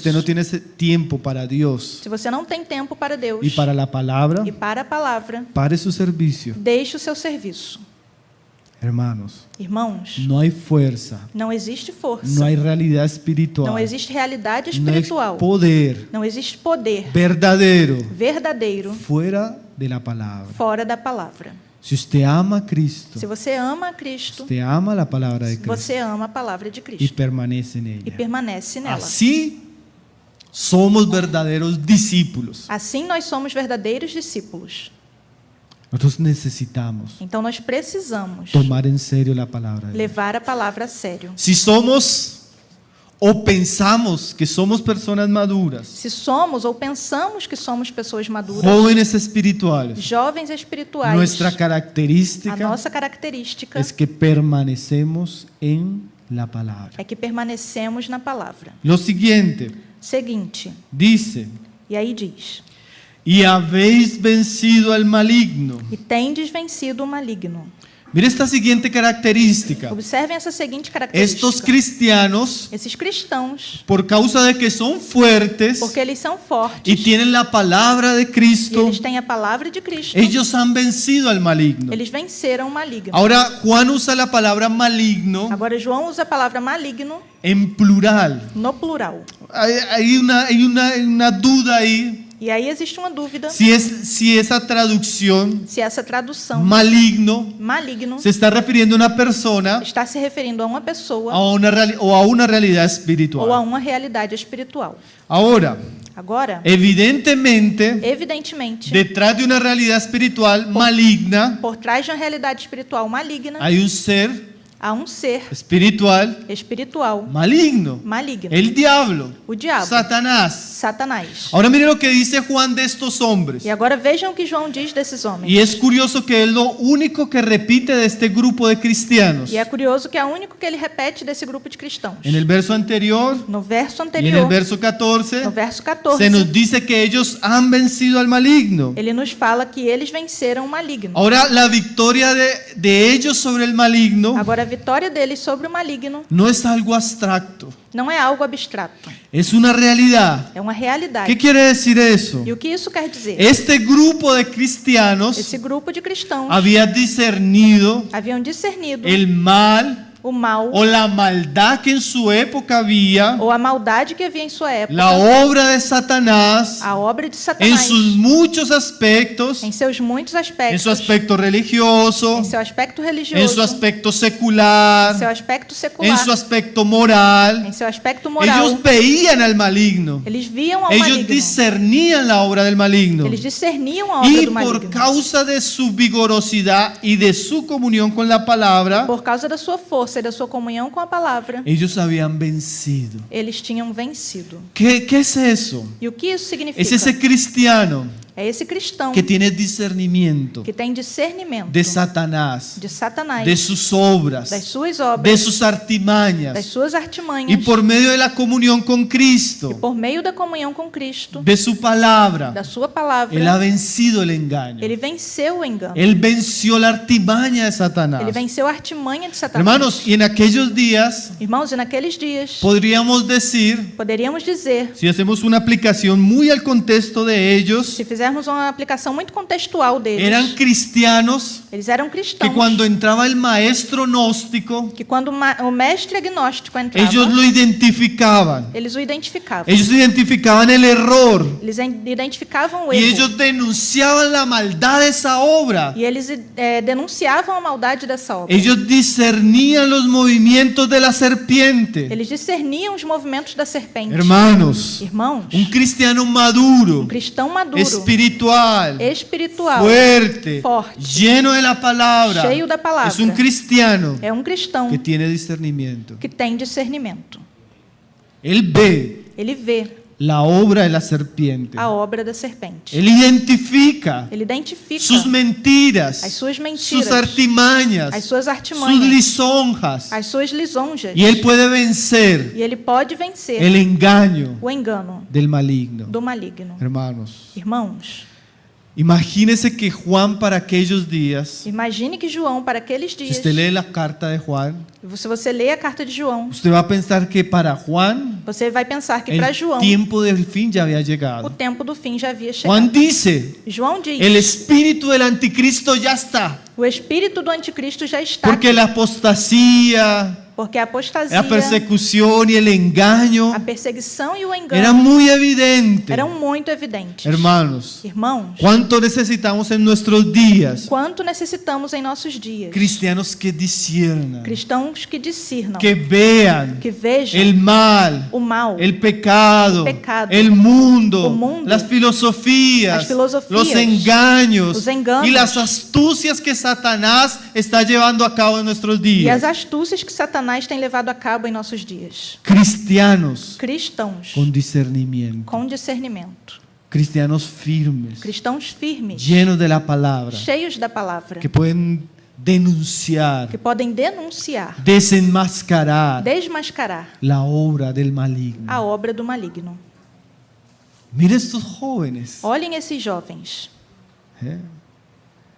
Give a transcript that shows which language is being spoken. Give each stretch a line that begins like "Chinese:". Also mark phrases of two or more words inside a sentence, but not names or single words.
Spanish: usted no tiene ese tiempo para Dios
Portuguese: Se você não tem tempo para Deus
Spanish: y para la palabra,
Portuguese: e para a palavra,
Spanish: pare su servicio.
Portuguese: deixe o seu serviço.
Spanish: Hermanos,
Portuguese: Irmãos,
Spanish: no hay fuerza,
Portuguese: não existe força.
Spanish: no hay realidad espiritual,
Portuguese: Não existe realidade
Spanish: no hay
Portuguese: espiritual.
Spanish: poder
Portuguese: Não existe poder
Spanish: verdadero
Portuguese: verdadeiro
Spanish: fuera de la palabra.
Portuguese: fora da palavra.
Spanish: Si usted ama a Cristo,
Portuguese: Se você ama a Cristo,
Spanish: usted ama la palabra de Cristo
Portuguese: você ama a palavra de
Spanish: y
Portuguese: Cristo
Spanish: permanece en
Portuguese: e
Spanish: ella.
Portuguese: permanece nela.
Spanish: Así somos verdaderos discípulos.
Portuguese: Assim nós somos verdadeiros discípulos.
Spanish: Nosotros necesitamos
Portuguese: Então nós precisamos
Spanish: tomar en serio la palabra de Dios.
Portuguese: levar a palavra a sério.
Spanish: Si somos o pensamos que somos personas maduras,
Portuguese: Se somos ou pensamos que somos pessoas maduras,
Spanish: jóvenes espirituales,
Portuguese: jovens espirituais,
Spanish: nuestra
Portuguese: a
Spanish: característica
Portuguese: nossa característica
Spanish: es que permanecemos en la palabra.
Portuguese: é que permanecemos na palavra.
Spanish: Lo siguiente,
Portuguese: Seguinte,
Spanish: dice,
Portuguese: e aí diz:
Spanish: y habéis vencido al maligno.
Portuguese: e tendes vencido o maligno.
Spanish: Mira esta siguiente característica.
Portuguese: Observem essa seguinte
Spanish: Estos
Portuguese: característica.
Spanish: cristianos,
Portuguese: Esses cristãos,
Spanish: por causa de que son fuertes
Portuguese: porque eles são fortes
Spanish: y tienen la palabra de
Portuguese: e
Spanish: Cristo,
Portuguese: eles têm a palavra de Cristo,
Spanish: ellos han vencido al maligno.
Portuguese: eles venceram o maligno.
Spanish: Ahora, Juan usa la palabra maligno
Portuguese: Agora, João usa a palavra maligno
Spanish: en plural.
Portuguese: no plural.
Spanish: Hay una duda ahí
Portuguese: E aí existe uma dúvida
Spanish: si esa traducción
Portuguese: se essa tradução
Spanish: maligno
Portuguese: maligno
Spanish: se está refiriendo a una persona
Portuguese: está se referindo a uma pessoa
Spanish: o a una realidad
Portuguese: ou a
Spanish: espiritual.
Portuguese: uma realidade espiritual.
Spanish: Ahora,
Portuguese: Agora,
Spanish: evidentemente,
Portuguese: evidentemente,
Spanish: detrás de una realidad espiritual maligna
Portuguese: por trás de uma realidade espiritual maligna,
Spanish: hay un ser
Portuguese: há um ser
Spanish: espiritual
Portuguese: espiritual
Spanish: maligno,
Portuguese: maligno,
Spanish: el diablo,
Portuguese: o diabo,
Spanish: Satanás.
Portuguese: Satanás.
Spanish: Ahora miren lo que dice Juan de estos hombres.
Portuguese: E agora vejam o que João diz desses homens.
Spanish: Y es curioso que es lo único que repite de este grupo de cristianos.
Portuguese: E é curioso que é o único que ele repete desse grupo de cristãos.
Spanish: En el verso anterior
Portuguese: No verso
Spanish: y en
Portuguese: anterior,
Spanish: el verso 14
Portuguese: no verso
Spanish: se
Portuguese: 14,
Spanish: nos dice que ellos han vencido al maligno.
Portuguese: ele nos fala que eles venceram o maligno.
Spanish: Ahora la victoria de ellos sobre el maligno
Portuguese: Agora, a vitória deles sobre o maligno
Spanish: no es algo abstracto,
Portuguese: não é algo abstrato,
Spanish: es una realidad.
Portuguese: é uma realidade.
Spanish: ¿Qué quiere decir eso?
Portuguese: E o que isso quer dizer?
Spanish: Este grupo de cristianos
Portuguese: Esse grupo de cristãos
Spanish: había discernido
Portuguese: haviam discernido
Spanish: el mal
Portuguese: o mal
Spanish: o la maldad que en su época había,
Portuguese: ou a maldade que havia em sua época,
Spanish: la obra de Satanás
Portuguese: a obra de
Spanish: en
Portuguese: Satanás,
Spanish: sus muchos aspectos,
Portuguese: em seus muitos
Spanish: en
Portuguese: aspectos,
Spanish: su aspecto religioso,
Portuguese: em seu aspecto
Spanish: en
Portuguese: religioso,
Spanish: su aspecto
Portuguese: em seu
Spanish: secular,
Portuguese: aspecto
Spanish: en
Portuguese: secular,
Spanish: su aspecto moral.
Portuguese: em seu aspecto moral.
Spanish: Ellos veían al maligno,
Portuguese: Eles viam ao
Spanish: ellos
Portuguese: maligno.
Spanish: discernían la obra del maligno.
Portuguese: Eles discerniam a obra
Spanish: Y
Portuguese: do
Spanish: por
Portuguese: maligno.
Spanish: causa de su vigorosidad y de su comunión con la palabra,
Portuguese: Por causa da sua força e da sua comunhão com a palavra,
Spanish: ellos habían vencido.
Portuguese: eles tinham vencido.
Spanish: ¿Qué es eso?
Portuguese: E o que isso significa?
Spanish: Es ese cristiano
Portuguese: É esse cristão
Spanish: que tiene discernimiento
Portuguese: que tem discernimento
Spanish: de Satanás,
Portuguese: de Satanás,
Spanish: de sus obras,
Portuguese: das suas
Spanish: de
Portuguese: obras,
Spanish: sus
Portuguese: das
Spanish: artimañas,
Portuguese: suas artimanhas,
Spanish: y por medio de la comunión con Cristo,
Portuguese: por meio da comunhão com Cristo,
Spanish: de su palabra,
Portuguese: da sua palavra,
Spanish: él ha vencido el engaño.
Portuguese: ele venceu o engano.
Spanish: Él venció la artimaña de Satanás.
Portuguese: Ele venceu a artimanha de Satanás.
Spanish: Hermanos, y en aquellos días
Portuguese: Irmãos, e naqueles dias,
Spanish: podríamos decir,
Portuguese: poderíamos dizer,
Spanish: si hacemos una aplicación muy al contexto de ellos,
Portuguese: se fizermos uma aplicação muito contextual deles,
Spanish: eran cristianos
Portuguese: eles eram
Spanish: que
Portuguese: cristãos
Spanish: cuando entraba el maestro gnóstico,
Portuguese: que quando o mestre agnóstico entrava,
Spanish: ellos lo identificaban.
Portuguese: eles o identificavam.
Spanish: Ellos identificaban el error
Portuguese: Eles identificavam o
Spanish: y
Portuguese: erro.
Spanish: ellos denunciaban la maldad de esa obra.
Portuguese: E eles denunciavam a maldade dessa obra.
Spanish: Ellos discernían los movimientos de la serpiente.
Portuguese: Eles discerniam os movimentos da serpente.
Spanish: Hermanos,
Portuguese: Irmãos,
Spanish: un cristiano maduro,
Portuguese: cristão maduro,
Spanish: espiritual,
Portuguese: espiritual,
Spanish: fuerte,
Portuguese: forte,
Spanish: lleno de la palabra,
Portuguese: cheio da palavra,
Spanish: es un cristiano
Portuguese: é um cristão
Spanish: que tiene discernimiento.
Portuguese: que tem discernimento.
Spanish: Él ve
Portuguese: Ele vê
Spanish: la obra de la serpiente.
Portuguese: a obra da serpente.
Spanish: Él identifica
Portuguese: Ele identifica
Spanish: sus mentiras,
Portuguese: as suas mentiras,
Spanish: sus artimañas,
Portuguese: as suas
Spanish: sus
Portuguese: artimanhas,
Spanish: lisonjas.
Portuguese: as suas lisonjas.
Spanish: Y él puede vencer
Portuguese: E ele pode vencer
Spanish: el engaño
Portuguese: o engano
Spanish: del maligno.
Portuguese: do maligno.
Spanish: Hermanos,
Portuguese: Irmãos,
Spanish: imagínese que Juan para aquellos días,
Portuguese: imagine que João, para aqueles
Spanish: si
Portuguese: dias,
Spanish: usted lee la carta de Juan,
Portuguese: se você lê a carta de João,
Spanish: usted va a pensar que para Juan
Portuguese: você vai pensar que para
Spanish: el
Portuguese: João
Spanish: tiempo del fin ya había
Portuguese: o
Spanish: llegado.
Portuguese: tempo do fim já havia
Spanish: Juan
Portuguese: chegado.
Spanish: dice,
Portuguese: João diz,
Spanish: el espíritu del anticristo ya está,
Portuguese: o espírito do anticristo já está
Spanish: porque
Portuguese: aqui,
Spanish: la apostasía,
Portuguese: porque a apostasia,
Spanish: la persecución y el engaño
Portuguese: a perseguição e o
Spanish: era
Portuguese: engano
Spanish: muy evidente.
Portuguese: eram muito evidentes.
Spanish: Hermanos,
Portuguese: Irmãos,
Spanish: ¿cuánto necesitamos en nuestros días?
Portuguese: quanto necessitamos em nossos dias
Spanish: Cristianos que disciernan,
Portuguese: cristãos que discernam,
Spanish: que vean
Portuguese: que vejam
Spanish: el mal,
Portuguese: o mal,
Spanish: el pecado, el pecado, el mundo,
Portuguese: o mundo,
Spanish: las filosofías, las filosofías, los engaños,
Portuguese: os enganos,
Spanish: y las astucias que Satanás está llevando a cabo en nuestros
Portuguese: e
Spanish: días.
Portuguese: as astúcias que Satanás tem levado a cabo em nossos dias.
Spanish: Cristianos
Portuguese: Cristãos
Spanish: con discernimiento,
Portuguese: com discernimento,
Spanish: cristianos firmes,
Portuguese: cristãos firmes,
Spanish: llenos de la palabra,
Portuguese: cheios da palavra,
Spanish: que pueden denunciar,
Portuguese: que podem denunciar,
Spanish: desenmascarar
Portuguese: desmascarar
Spanish: la obra del maligno.
Portuguese: a obra do maligno.
Spanish: Mire estos jóvenes.
Portuguese: Olhem esses jovens.